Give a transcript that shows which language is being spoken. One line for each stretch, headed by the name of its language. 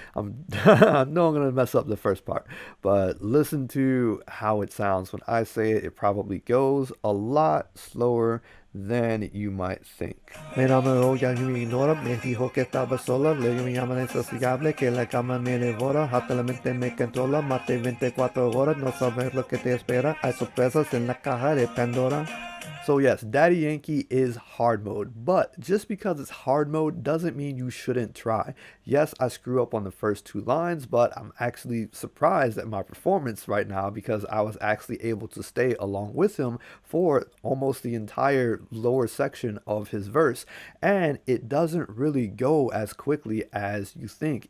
English: I know I'm gonna mess up the first part, but listen to how it sounds when I say it. It probably goes a lot slower than you might think.
Spanish: Me enamoró, ya no me ignora, me dijo que estaba sola, le me llama insaciable, que la cama me devora, hasta la mente me controla, mate 24 horas, no sabes lo que te espera, hay sorpresas en la caja de Pandora.
English: So yes, Daddy Yankee is hard mode, but just because it's hard mode doesn't mean you shouldn't try. Yes, I screw up on the first two lines, but I'm actually surprised at my performance right now because I was actually able to stay along with him for almost the entire lower section of his verse, and it doesn't really go as quickly as you think.